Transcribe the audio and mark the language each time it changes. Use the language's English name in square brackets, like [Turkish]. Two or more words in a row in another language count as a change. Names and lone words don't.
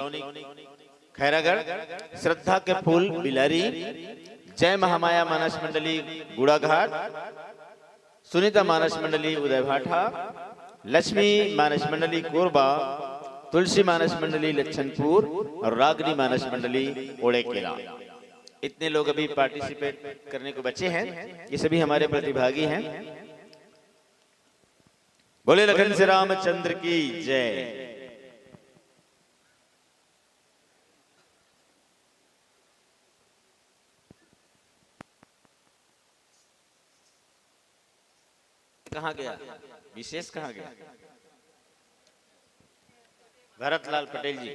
[Hindi] खैरागढ़, श्रद्धा के फूल बिलारी, जय महामाया मानस मंडली गुड़ाघाट, सुनीता मानस मंडली उदय भाटा, लक्ष्मी मानस मंडली कोरबा, तुलसी मानस मंडली लच्छनपुर और रागनी मानस मंडली ओड़ेकेला। इतने लोग अभी पार्टिसिपेट करने को बचे हैं। ये सभी हमारे प्रतिभागी हैं। बोले लखन श्री रामचंद्र की जय। कहाँ गया विशेष, कहाँ गया भरतलाल पटेल जी?